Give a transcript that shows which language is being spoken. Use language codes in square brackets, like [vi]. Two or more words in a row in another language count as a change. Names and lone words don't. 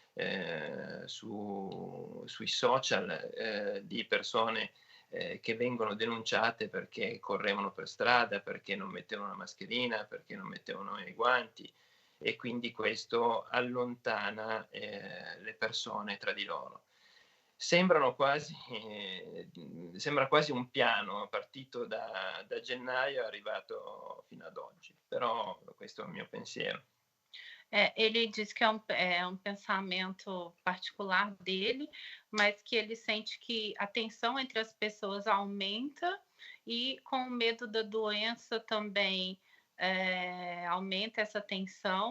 [it] sui social di persone che vengono denunciate perché correvano per strada, perché non mettevano la mascherina, perché non mettevano i guanti, e quindi questo allontana le persone tra di loro. Sembra quasi un piano partito da gennaio, arrivato fino ad oggi, però questo è il mio pensiero. [pt] Ele diz que é um pensamento particular dele, mas que ele sente que a tensão entre as pessoas aumenta e com o medo da doença também aumenta essa tensão.